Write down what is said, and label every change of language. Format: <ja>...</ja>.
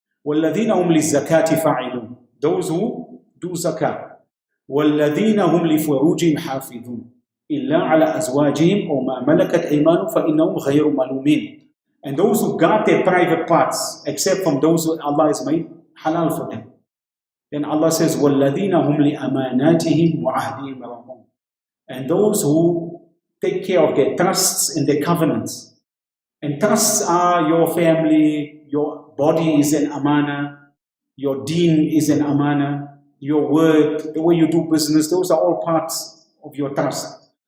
<ar>وَالَّذِينَ هُمْ لِلزَّكَاةِ فَاعِلُونَ.</ar> <en>Those who do zakah.</en> <ar>وَالَّذِينَ هُمْ لِفُرُوجِهِمْ حَافِظُونَ إِلَّا عَلَى أَزْوَاجِهِمْ أَوْ مَا مَلَكَتْ أَيْمَانُهُمْ فَإِنَّهُمْ غَيْرُ مَلُومِينَ.</ar> <en>And those who guard their private parts, except from those who Allah has made halal for them. Then Allah says,</en> <ar>وَالَّذِينَ هُمْ لِأَمَانَاتِهِمْ وَعَهْدِهِمْ رَعُونَ.</ar> <en>And those who take care of their trusts and their covenants. And trusts are your family, your body is an amana, your deen is an amana, your word, the way you do business, those are all parts of your trust.</en>